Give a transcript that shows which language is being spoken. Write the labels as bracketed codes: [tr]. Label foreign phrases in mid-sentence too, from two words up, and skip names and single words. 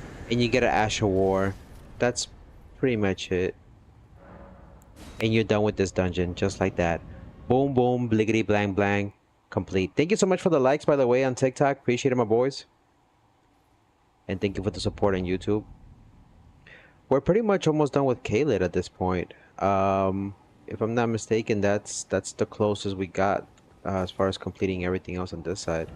[en] and you get an Ash of War. That's pretty much it. And you're done with this dungeon, just like that. Boom, boom, bliggity, blang, blang, complete. Thank you so much for the likes, by the way, on TikTok. Appreciate it, my boys. And thank you for the support on YouTube. We're pretty much almost done with Caelid at this point. If I'm not mistaken, that's the closest we got as far as completing everything else on this side.